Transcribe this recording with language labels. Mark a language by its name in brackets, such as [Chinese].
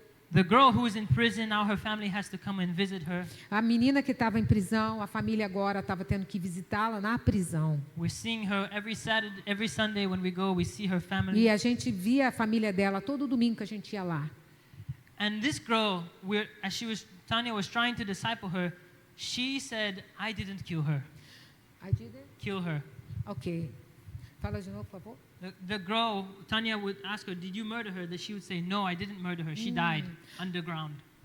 [English] The girl who is in prison, now her family has to come and visit her. [Portuguese] A menina que estava em prisão, a família agora estava tendo que visitá-la na prisão. [English] We're seeing her every Sunday when we go, we see her [Portuguese] E [English] family. [Portuguese] a gente via a família dela todo domingo que a gente ia lá. [English] And this girl, Tanya was trying to disciple her, she said, I didn't kill her. Kill her. [Portuguese] Ok. Fala de novo, por favor. [English] The girl, Tanya would ask her, did you murder her? That she would say, no, I didn't murder her. She died underground.